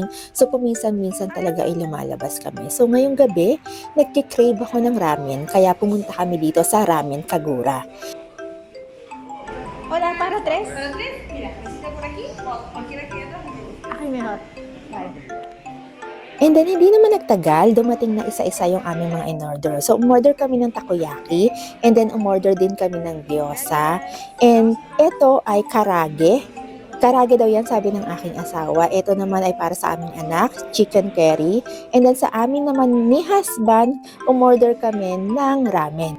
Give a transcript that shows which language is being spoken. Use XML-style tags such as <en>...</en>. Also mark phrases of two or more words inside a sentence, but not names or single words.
<tl>So paminsan-minsan talaga ay lumalabas kami. So ngayong gabi, nagkikrave ako ng ramen. Kaya pumunta kami dito sa Ramen Kagura.</tl> <es>Hola, para tres. ¿Para tres? Mira, ¿necesita por aquí o cualquiera que atrás? Aquí mejor. Vale.</es> <en>And then,</en> <tl>hindi naman nagtagal, dumating na isa-isa yung aming mga in-order. So, umorder kami ng takoyaki,</tl> <en>and then</en> <tl>umorder din kami ng gyoza. And ito ay karage. Karage daw yan, sabi ng aking asawa. Ito naman ay para sa aming anak, chicken curry.</tl> <en>And then</en> <tl>sa amin naman ni husband, umorder kami ng ramen.</tl>